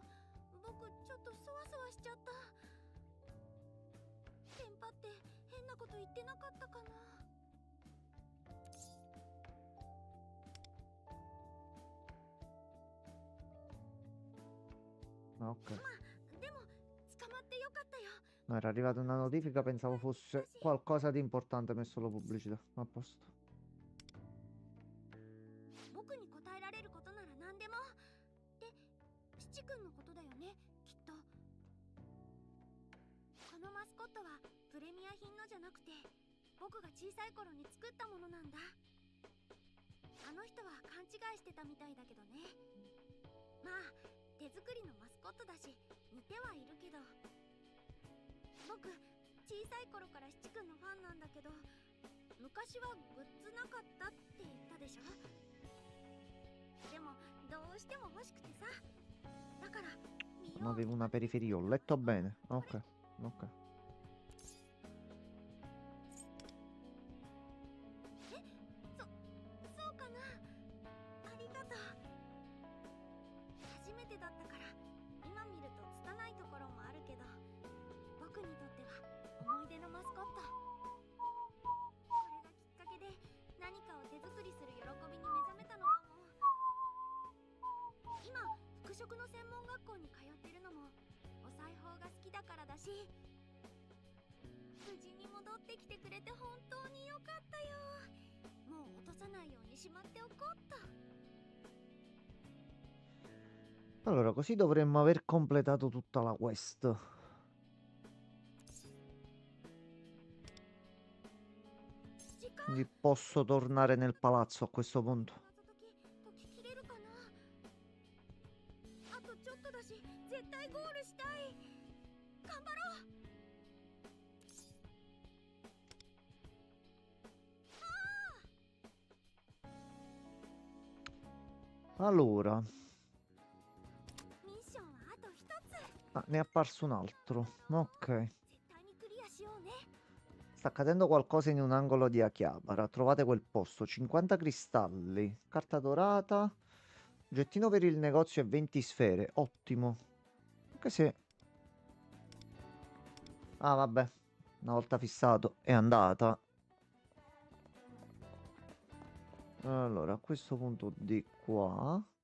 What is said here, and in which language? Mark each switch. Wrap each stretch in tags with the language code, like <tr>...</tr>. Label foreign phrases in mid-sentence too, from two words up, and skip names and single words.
<ja>僕ちょっとそわそわしちゃった。テンパって変なこと言ってなかったかな。</ja> <it>Ok.</it> <ja>でも捕まってよかったよ。</ja> <it>No, era arrivata una notifica, pensavo fosse qualcosa di importante messo la pubblicità. A posto.</it> <ja>僕に答えられることなら何でも。で、七君のことだよね、きっと。そのマスコットはプレミア品のじゃなくて、僕が小さい頃に作ったものなんだ。あの人は勘違いしてたみたいだけどね。まあ手作りのマスコットだし似てはいるけど、僕小さい頃から七君のファンなんだけど、昔はグッズなかったって言ったでしょ。でもどうしても欲しくてさ、だから見よう。</ja> <it>Non avevo una periferia, ho letto bene. Ok, ok.</it> <ja>そうかな。ありがとう。初めてだったから今見ると拙いところもあるけど、僕にとっては思い出のマスコット。これがきっかけで何かを手作りする喜びに目覚めたのかも。今服飾の専門学校に通ってるのもお裁縫が好きだからだし、無事に戻ってきてくれて本当によかったよ。もう落とさないようにしまっておこうっと。</ja> <it>Allora, così dovremmo aver completato tutta la quest.</it> <ja>時間</ja> <it>Quindi posso tornare nel palazzo a questo punto.</it> <ja>謎解ききれるかな。あとちょっとだし絶対ゴールしたい。頑張ろう。</ja> <it>Allora,</it> <ja>ミッションはあと一つ。</ja> <it>ah, ne è apparso un altro. Ok.</it> <ja>絶対にクリアしようね。</ja> <it>Sta accadendo qualcosa in un angolo di Akihabara. Trovate quel posto. 50 cristalli. Carta dorata. Gettino per il negozio e 20 sfere. Ottimo. Anche se... Ah, vabbè. Una volta fissato è andata. Allora, a questo punto di qua.</it>